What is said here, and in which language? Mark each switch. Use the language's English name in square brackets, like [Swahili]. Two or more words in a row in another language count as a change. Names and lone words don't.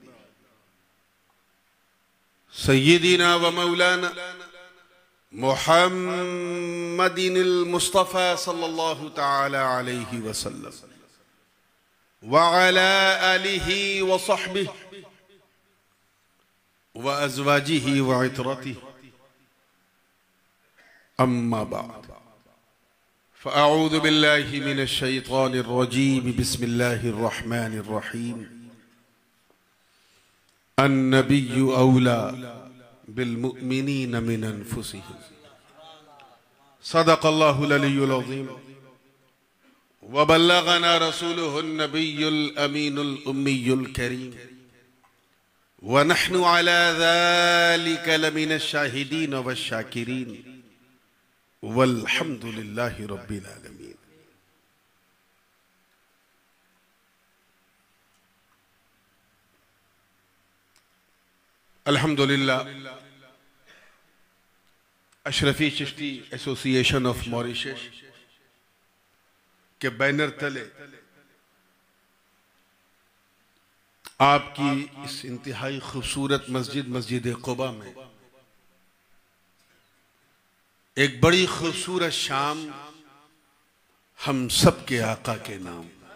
[Arabic] سيدنا ومولانا محمد المصطفى صلى الله تعالى عليه وسلم وعلى آله وصحبه وأزواجه وعترته أما بعد فأعوذ بالله من الشيطان الرجيم بسم الله الرحمن الرحيم. النبي أولى بالمؤمنين من أنفسهم صدق الله العلي العظيم وبلغنا رسوله النبي الأمين الأمي الكريم ونحن على ذلك لمن الشاهدين والشاكرين والحمد لله رب العالمين. [Urdu] الحمدللہ اشرفی چشتی ایسوسی ایشن آف ماریشس کے بینر تلے آپ کی اس انتہائی خوبصورت مسجد قبا میں ایک بڑی خوبصورت شام ہم سب کے آقا کے نام.